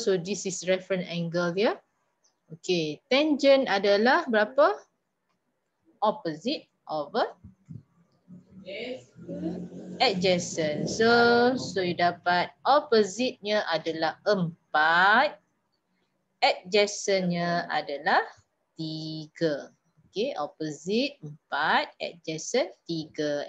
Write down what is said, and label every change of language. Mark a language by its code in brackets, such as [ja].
[en] So this is reference angle [ms] dia. Okay, tangent adalah berapa? [en] Opposite over adjacent. So you [ms] dapat opposite-nya adalah 4. Adjacent-nya adalah 3. [en] Okay, opposite 4, adjacent 3.